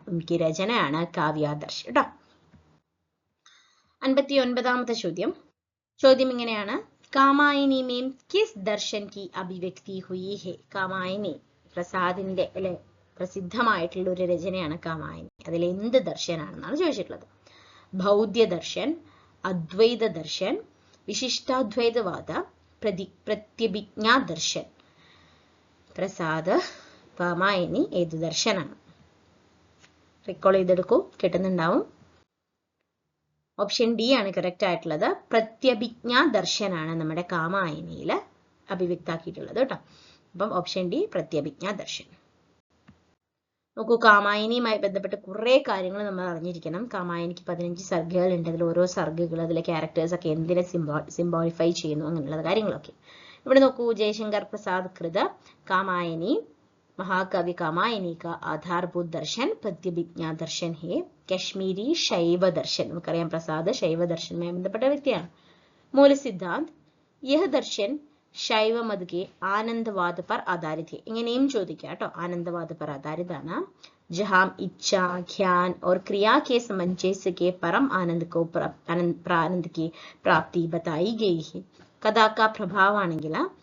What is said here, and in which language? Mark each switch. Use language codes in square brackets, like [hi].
[ml] उनकी രചനയാണ് കാവ്യാദർശ് കേട്ടോ. 59ാമത്തെ ചോദ്യം ഇങ്ങനെയാണ്. [hi] കാമായനി में किस दर्शन की अभिव्यक्ति हुई है? [ml] കാമായനി പ്രസാദിന്റെ അല്ലെ പ്രസിദ്ധമായിട്ടുള്ള ഒരു രചനയാണ് കാമായനി. അതിൽ എന്ത് ദർശനാണെന്നാണ് ചോദിച്ചിട്ടുള്ളത്. ബൗദ്ധ്യ ദർശൻ, അദ്വൈത ദർശൻ, വിശിഷ്ടാദ്വൈതവാദ, പ്രത്യഭിജ്ഞാ ദർശൻ. പ്രസാദ് കാമായനി ഏത് ദർശനാണ്? റിക്കോൾ ചെയ്തെടുക്കൂ, കിട്ടുന്നുണ്ടാവും. ഓപ്ഷൻ ഡി ആണ് കറക്റ്റ് ആയിട്ടുള്ളത്. പ്രത്യഭിജ്ഞാ ദർശനാണ് നമ്മുടെ കാമായനിയിൽ അഭിവ്യക്താക്കിയിട്ടുള്ളത് കേട്ടോ. അപ്പം ഓപ്ഷൻ ഡി പ്രത്യഭിജ്ഞാ ദർശൻ. നോക്കൂ, കാമായനിയുമായി ബന്ധപ്പെട്ട് കുറെ കാര്യങ്ങൾ നമ്മൾ അറിഞ്ഞിരിക്കണം. കാമായനിക്ക് 15 സർഗകൾ ഉണ്ട്. അതിൽ ഓരോ സർഗകൾ, അതിലെ ക്യാരക്ടേഴ്സ് ഒക്കെ എന്തിനെ സിംബോളിഫൈ ചെയ്യുന്നു, അങ്ങനെയുള്ള കാര്യങ്ങളൊക്കെ. ഇവിടെ നോക്കൂ, [hi] ജയശങ്കർ പ്രസാദ് കൃത കാമായനി महाकाव्य कामायनी का आधारभूत दर्शन प्रत्यभिज्ञा दर्शन है. कश्मीरी शैव दर्शन, [ml] നമുക്കറിയാം പ്രസാദ് ശൈവ ദർശനുമായി ബന്ധപ്പെട്ട വ്യക്തിയാണ്. [hi] മൂല സിദ്ധാന്ത്, यह दर्शन शैव मत के आनंदवाद पर आधारित है. [ml] ഇങ്ങനെയും ചോദിക്കാം കേട്ടോ. [hi] आनंदवाद पर आधारित ആണ്. जहां इच्छा, ज्ञान और क्रिया के सामंजस्य के परम आनंद को आनंद की प्राप्ति बताई गई है. കഥ का प्रभाव ആണെങ്കിൽ